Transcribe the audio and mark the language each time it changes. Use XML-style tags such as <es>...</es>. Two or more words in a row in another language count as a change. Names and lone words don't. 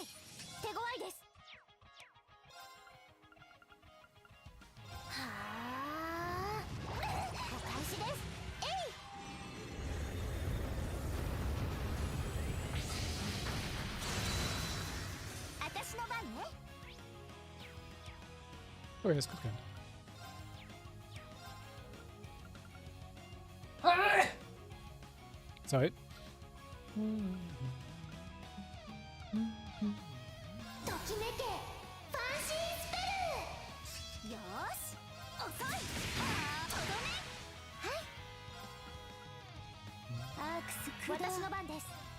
<ja>手強いです。はあ。お返しです。えい。私の番ね。</ja> <de>Oh, ja, ist gut gegangen. Zeit.</de> <ja>ときめけ。ファンシースペル。よーし。遅い。とどめ。はい。アークス駆動。私の番です。</ja>